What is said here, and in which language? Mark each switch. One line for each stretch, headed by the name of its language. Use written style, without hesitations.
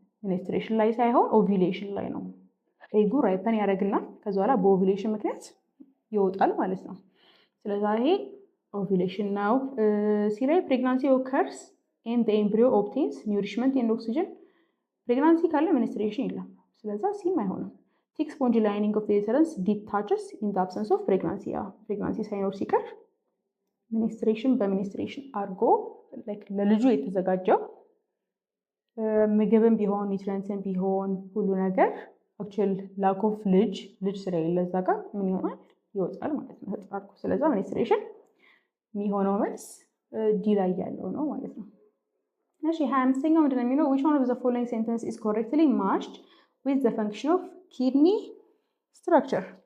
Amharic: menstruation ላይ ሳይሆን ovulation ላይ ነው። ኤጉ ራይፐን ያደርግና ከዛ በኋላ በኦቪሌሽን ምክንያት ይወጣል ማለት ነው። ስለዛ ይሄ ovulation ነው። ሲ ላይ
English: pregnancy occurs and the embryo obtains nourishment and oxygen.
Amharic: pregnancy ካለ menstruation የለም። ስለዛ ሲም አይሆንም።
English: thick spongy lining of the uterus detaches in the absence of pregnancy.
Amharic: ያ pregnancy ሳይኖር ሲቀር menstruation በmenstruation አድርጎ ለልጁ የተዘጋጀው ምግብም ቢሆን ኒውትሪየንትም ቢሆን ሁሉ ነገር አክቹዋሊ ላክ ኦፍ ልጅ ስለሌለ እዛ ጋር ምን ይሆናል? ይወጣል ማለት ነው ተጣርኩ። ስለዛ menstruation የሚሆነው መልስ ዲ ላይ ያለው ነው ማለት ነው። እሺ 25ኛው ምንድነው የሚለው
English: which one of the following sentence is correctly matched with the function of kidney structure?